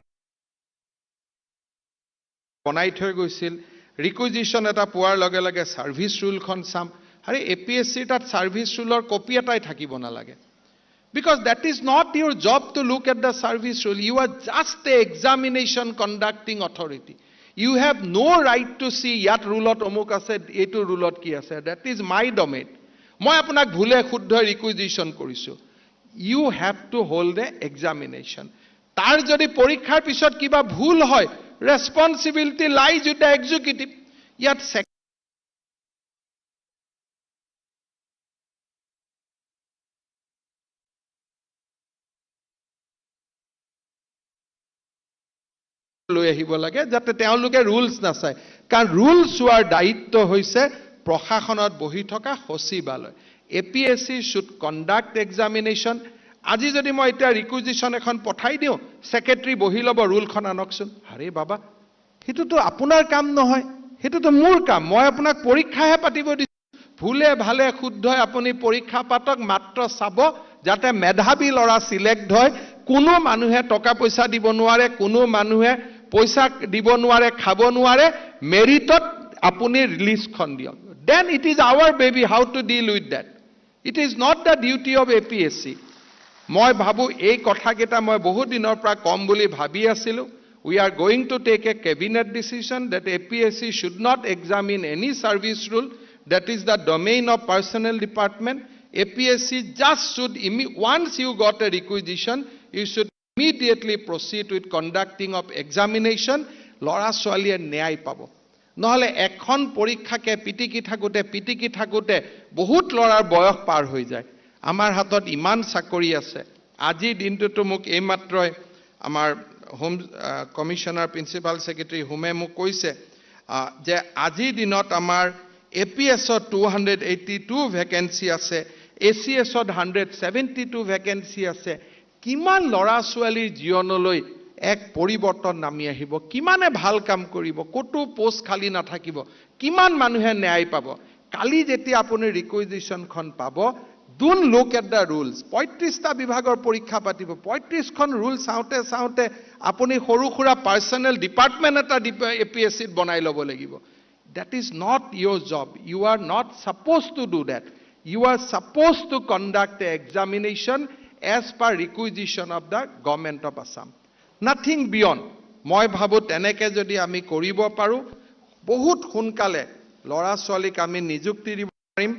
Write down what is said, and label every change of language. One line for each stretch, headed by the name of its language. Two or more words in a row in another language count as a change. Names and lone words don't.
Assamese: বনাই থৈ গৈছিল ৰিকুইজিশন এটা পোৱাৰ লগে লগে সাৰ্ভিস ৰুলখন চাম আৰে APSC তাত সাৰ্ভিস ৰুলৰ কপি এটাই থাকিব না
English: লাগে because that is not your job to look at the service rule you are just the examination conducting authority You have no right to see
Assamese: ইয়াত ৰুলত অমুক আছে এইটো ৰুলত কি আছে
English: that is my domain
Assamese: মই আপোনাক ভুলে শুদ্ধ ৰিকুইজিশন কৰিছো
English: you have to hold the examination
Assamese: তাৰ যদি পৰীক্ষাৰ পিছত কিবা ভুল হয়
English: responsibility lies with the executive ইয়াত
Assamese: লৈ আহিব লাগে যাতে তেওঁলোকে ৰুলছ নাচায় কাৰণ ৰুলছ হোৱাৰ দায়িত্ব হৈছে প্ৰশাসনত বহি থকা সচিবালয়
English: APSC should conduct examination
Assamese: আজি যদি মই এটা ৰিকুইজিশন এখন পঠাই দিও সেক্ৰেটাৰী বহি লব ৰুলখন আনকচোন আৰে বাবা হেতুটো আপোনাৰ কাম নহয় হেতুটো মোৰ কাম মই আপোনাক পৰীক্ষাহে পাতিব দিছো ভুলে ভালে শুদ্ধ আপুনি পৰীক্ষা পাতক মাত্ৰ চাব যাতে মেধাবী লৰা সিলেক্ট হয় কোনো মানুহে টকা পইচা দিব নোৱাৰে কোনো মানুহে পইচা দিব নোৱাৰে খাব নোৱাৰে মেৰিটত আপুনি লিষ্টখন দিয়ক
English: then it is our baby how to deal with that it is not the duty of APSC
Assamese: মই ভাবু এই কথাকেটা মই বহু দিনৰ পৰা কম বুলি ভাবি
English: আছিলো we are going to take a cabinet decision that APSC should not examine any service rule that is the domain of personnel department APSC just should once you got a requisition you should immediately proceed with conducting of examination
Assamese: লৰা ছোৱালীয়ে ন্যায় পাব নহলে এখন পৰীক্ষাকে পিটিকি থাকুতে বহুত লৰাৰ বয়স পাৰ হৈ যায় আমাৰ হাতত ইমান চাকৰি আছে আজি দিনটোটো মোক এই মাত্ৰই আমাৰ হোম কমিশনাৰ প্ৰিন্সিপাল সেক্ৰেটাৰী হোমে মোক কৈছে যে আজি দিনত আমাৰ APS 282 ভ্যাকেন্সি আছে ACS 172 ভ্যাকেন্সি আছে কিমান লৰা ছোৱালীৰ জীৱনলৈ এক পৰিৱৰ্তন নামি আহিব কিমানে ভাল কাম কৰিব কতো পোষ্ট খালি নাথাকিব কিমান মানুহে ন্যায় পাব কালি যেতিয়া আপুনি ৰিকুইজিশনখন পাব
English: don't look at the rules
Assamese: 35টা বিভাগৰ পৰীক্ষা পাতিব 35খন ৰুল চাওতে আপুনি সৰু খুৰা পাৰ্সোনেল ডিপাৰ্টমেন্ট এটা APSC বনাই লব লাগিব
English: that is not your job you are not supposed to do that you are supposed to conduct the examination as per requisition of the government of Assam nothing beyond
Assamese: মই ভাবো তেনেকে যদি আমি কৰিব পাৰো বহুত সোনকালে লৰা ছোৱালীক আমি নিযুক্তি দিব পাৰিম